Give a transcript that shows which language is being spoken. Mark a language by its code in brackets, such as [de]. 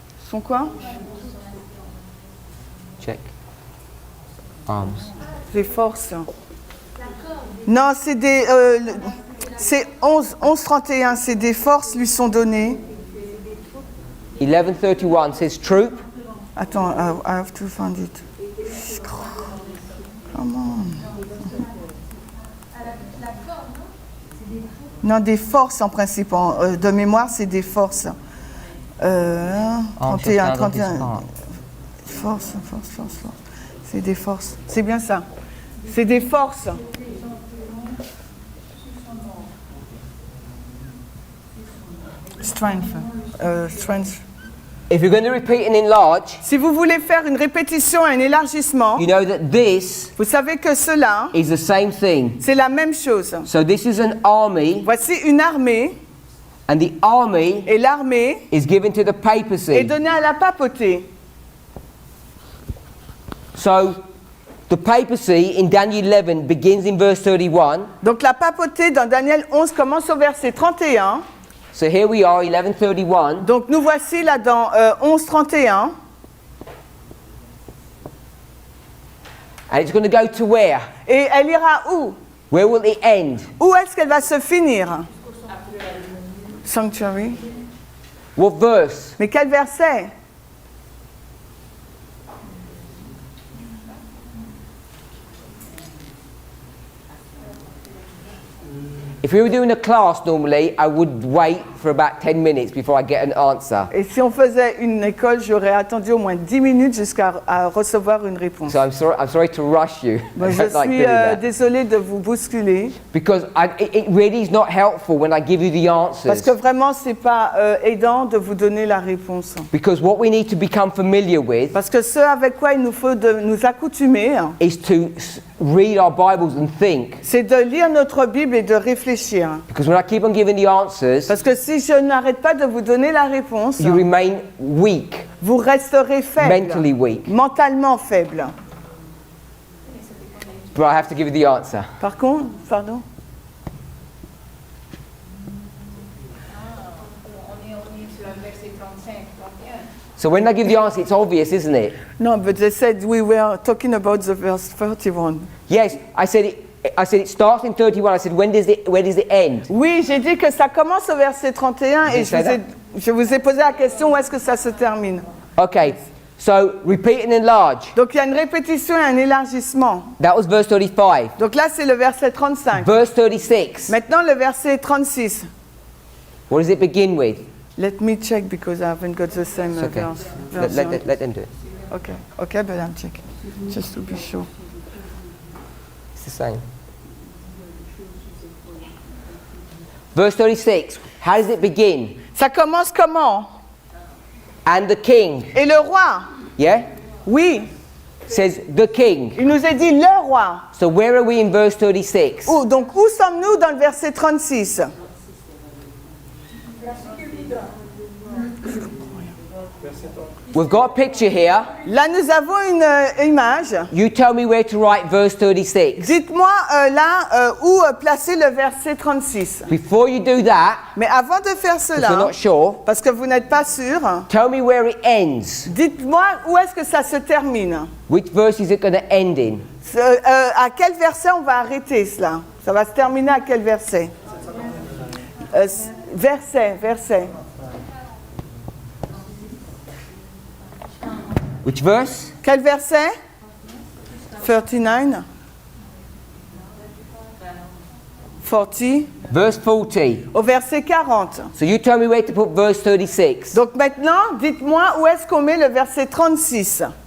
[fr] Son quoi? [en] Check. Arms. [fr] Des forces. Non, c'est des. C'est 11, 31, c'est des forces lui sont données. [en] 1131 says troop. [fr] Attends, [en] I have to find it. Come on. [fr] Non, des forces en principe. De mémoire, c'est des forces. 31, 31. Force. C'est des forces. C'est bien ça. C'est des forces. [en] Strength. If you're going to repeat and enlarge, [fr] Si vous voulez faire une répétition, un élargissement, [en] you know that this [fr] vous savez que cela, [en] is the same thing. [fr] c'est la même chose. [en] So this is an army, [fr] Voici une armée, [en] and the army [fr] et l'armée [en] is given to the [fr] est [en] papacy. [fr] donnée à la papauté. [en] So the papacy in Daniel 11 begins in verse 31, [fr] Donc la papauté dans Daniel 11 commence au verset 31, [en] So here we are, 11:31. [fr] Donc nous voici là dans 11:31. [en] And it's going to go to where? [fr] Et elle ira où? [en] Where will it end? [fr] Où est-ce qu'elle va se finir? [en] Sanctuary. What verse? [fr] Mais quel verset? [en] If we were doing a class normally, I would wait for about 10 minutes before I get an answer. [fr] Et si on faisait une école, j'aurais attendu au moins 10 minutes jusqu'à recevoir une réponse. [en] So I'm sorry to rush you. [fr] Moi, [en] I [fr] je [en] don't like [fr] suis [en] doing that. [fr] désolée de vous bousculer [en] Because it really is not helpful when I give you the [fr] parce [en] answers. [fr] que vraiment c'est pas aidant de vous donner la réponse. [en] Because what we need to become familiar with [fr] Parce que ce avec quoi il nous faut de nous accoutumer, [en] is to read our Bibles and think. [fr] c'est de lire notre Bible et de réfléchir. [en] Because when I keep on giving the answers, [fr] Parce que si je n'arrête pas de vous donner la réponse, [en] you remain weak, [fr] vous resterez faible, [en] mentally weak. [fr] mentalement faible. [en] But I have to give you the answer. [fr] Par contre, pardon. On est sur le verset 35, 31. [en] So when I give the answer, it's obvious, isn't it? No, but they said we were talking about the verse 31. Yes, I said it starts in 31. I said, where does it end? [fr] Oui, j'ai dit que ça commence au verset 31 et je vous ai posé la question où est-ce que ça se termine. [en] Okay, so repeat and enlarge. [fr] Donc il y a une répétition et un élargissement. [en] That was verse 35. [fr] Donc là c'est le verset 35. [en] Verse 36. [fr] Maintenant le verset 36. [en] What does it begin with? Let me check because I haven't got the same It's okay. version. Let them do it. Okay, but I'll check just to be sure. It's the same. Verse 36. How does it begin? [fr] Ça commence comment? [en] And the king. [fr] Et le roi? [en] Yeah? [fr] Oui, [en] Says the king. [fr] il nous a dit le roi. [en] So where are we in verse 36? [fr] Donc où sommes-nous dans le verset 36? [en] We've got a picture here. [fr] Là nous avons une image. [en] You tell me where to write verse 36. [fr] Dites-moi où placer le verset 36. [en] Before you do that, [fr] Mais avant de faire [en] if you're [fr] cela, [en] not sure, [fr] parce que vous n'êtes pas sûr, [en] tell me where it ends. [fr] dites-moi où est-ce que ça se termine. Which verse is it going to end in? À quel verset on va arrêter cela? Ça va se terminer à quel verset? Verset. [en] Which verse? [fr] Quel verset? 39. [en] 40. Verse 40. [fr] Au verset 40. [en] So you tell me where to put verse 36. [fr] Donc maintenant, dites-moi où est-ce qu'on met le verset 36.